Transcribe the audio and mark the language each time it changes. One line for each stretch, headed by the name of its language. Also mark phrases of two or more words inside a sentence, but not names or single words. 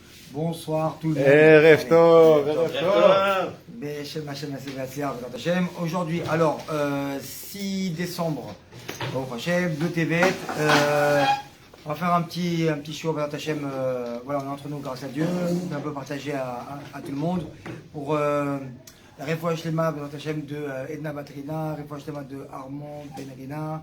French: Bonsoir tout le monde.
Hebrew: ערב טוב, ערב טוב. בשם השם עשה והצלח בעזרת השם.
French: Aujourd'hui, alors, 6 décembre, au Hashem, 2 Tevet, on va faire un petit show
Hebrew: בעזרת השם,
French: voilà, on est entre nous grâce à Dieu, on peut un peu partager à tout le monde pour la
Hebrew: רפואה שלמה בעזרת השם
French: de Edna Batrina,
Hebrew: רפואה שלמה
French: de Armand Ben Alina.